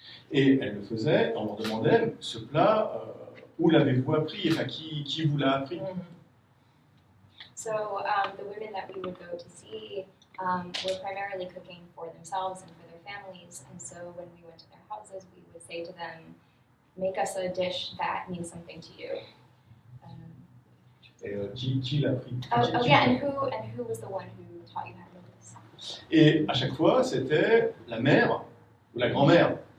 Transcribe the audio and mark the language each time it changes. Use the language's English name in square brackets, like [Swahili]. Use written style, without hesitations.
[French] Et elles le faisaient, on leur demandait, ce plat, où l'avez-vous appris? Enfin, qui vous l'a appris? [English] So the women that we would go to see were primarily cooking for themselves and for their families, and so when we went to their houses, we would say to them, make us a dish that means something to you. [French] Qui l'a appris? [English] Yeah, and who was the one who taught you how to do this? [French] Et à chaque fois, c'était la mère ou la grand-mère.